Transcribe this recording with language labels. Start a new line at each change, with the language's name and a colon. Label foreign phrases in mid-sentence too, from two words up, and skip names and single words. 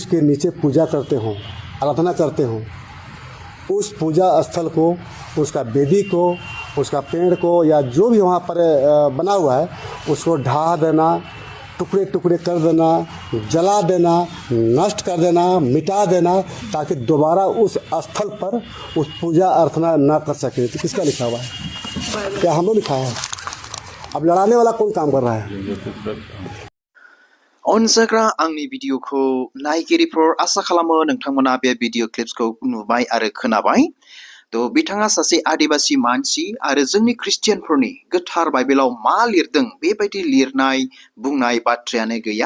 Hindi: के नीचे पूजा करते हों आराधना करते हों उस पूजा स्थल को उसका वेदी को उसका पेड़ को या जो भी वहाँ पर बना हुआ है उसको ढा देना टुकड़े टुकड़े कर देना जला देना नष्ट कर देना मिटा देना ताकि दोबारा उस स्थल पर उस पूजा अर्चना ना कर सके। तो किसका लिखा हुआ है? क्या हम लोग लिखा है? अब लड़ाने वाला कौन काम कर रहा है?
Bodo: अनजाग्रा आंनि भिडिअखौ नायगिरिफोर आसा खालामो नोंथांमोना बे भिडिअ क्लिप्सखौ नुबाय आरो खोनाबाय। थ' बिथाङा सासे आदिबासि मानसि आरो जोंनि ख्रिस्टियानफोरनि गोथार बाइबेलाव मा लिरदों बेबायदि लिरनाय बुंनाय बाथ्रायानो गैया।